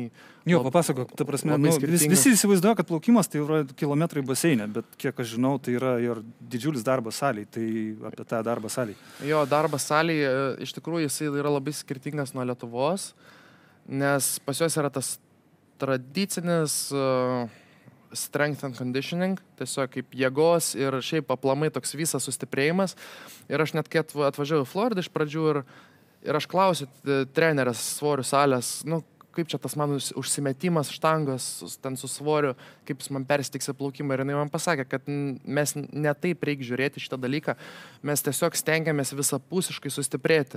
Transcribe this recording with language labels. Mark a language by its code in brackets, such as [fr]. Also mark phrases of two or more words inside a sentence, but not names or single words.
[lt] Jo, papasakok, ta prasme, visi įsivaizduoja, kad plaukimas tai yra kilometrai baseinė, bet kiek aš žinau, tai yra ir didžiulis darbas salėje, tai apie tą darbą salėje. Jo, darbas salėje, iš tikrųjų, jisai yra labai skirtingas nuo Lietuvos, nes pas juos yra tas tradicinis [en] strength and conditioning, [lt] tiesiog kaip jėgos ir šiaip aplamai toks visas sustiprėjimas. Ir aš net kai atvažiavau į Floridą iš pradžių ir aš klausiu trenerės svorių salės, nu, kaip čia tas mano užsimetimas štangos ten su svoriu, kaip jis man persitiks į plaukimą. Ir jinai man pasakė, kad mes ne taip reikia žiūrėti šitą dalyką, mes tiesiog stengiamės visapusiškai sustiprėti.